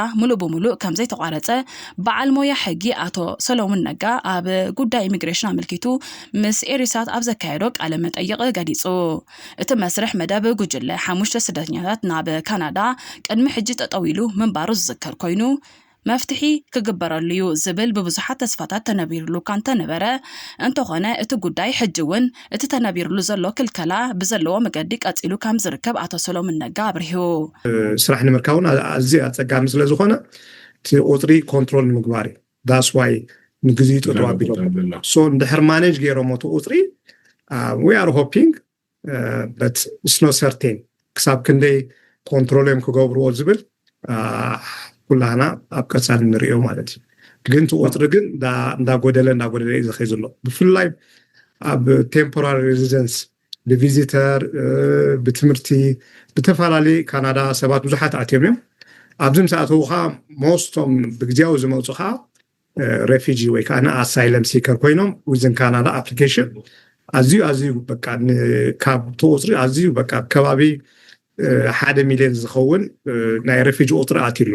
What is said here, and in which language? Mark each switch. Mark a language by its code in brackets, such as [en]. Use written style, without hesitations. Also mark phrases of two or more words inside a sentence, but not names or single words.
[ti] ምሉእ ብምሉእ ከም ዘይተቋረጸ በዓል ሞያ ሕጊ ኣቶ ሰሎሞን ነጋ ኣብ ጉዳይ ኢሚግሬሽን ኣመልኪቱ ምስ ኤሪሳት ኣብ ዘካየዶ ቃለ መጠይቕ ገሊጹ እቲ መስርሕ መደብ ጉጅለ ሓሙሽተ ስደተኛታት ናብ ካናዳ ቅድሚ ሕጂ ጠጠው ኢሉ ምንባሩ ዝዝከር ኮይኑ መፍትሒ ክግበረሉ ዝብል ብብዙሓት ተስፋታት ተነቢሩሉ ካንተ ነበረ እንተኾነ እቲ ጉዳይ ሕጂ እውን እቲ ተነቢሩሉ ዘሎ ክልከላ ብዘለዎ መገዲ ቀፂሉ ከም ዝርከብ ኣቶ ሰሎሞን ነጋ አብርሂው ስራሕ ንምርካውን ኣዝዩ ኣጸጋሚ ስለ ዝኾነ እቲ ቁፅሪ ኮንትሮል ንምግባር [en] that's why [ti] ንግዚኡ ጠጠው ኣቢሎም ሶ እንድሕር ማኔጅ ገይሮም እቲ ቁፅሪ [en] we are hoping but it's not certain [ti] ክሳብ ክንደይ ኮንትሮል እዮም ክገብርዎ ዝብል ኩላና ኣብ ቀጻሊ ንሪኦ ማለት እዩ ግን ቁጥሪ ግን እንዳጎደለ እዩ ዝኸይ ዘሎ ብፍላይ ኣብ [en] temporary residence [ti] ብቪዚተር ብትምህርቲ ብተፈላለዩ ካናዳ ሰባት ብዙሓት ኣትዮም እዮም ኣብዚ ምሳኣተው ኸ ሞስቶም ብግዚያዊ ዝመፁ ኸ ሬፊጂ ወይ ከዓ [en] asylum seeker [ti] ኮይኖም [en] within Canada application [ti] ኣዝዩ በቃ ካብ ቁፅሪ ኣዝዩ በቃ ከባቢ 1 ሚልዮን ዝኸውን ናይ ሬፊጂ ቁጥሪ ኣትይሎ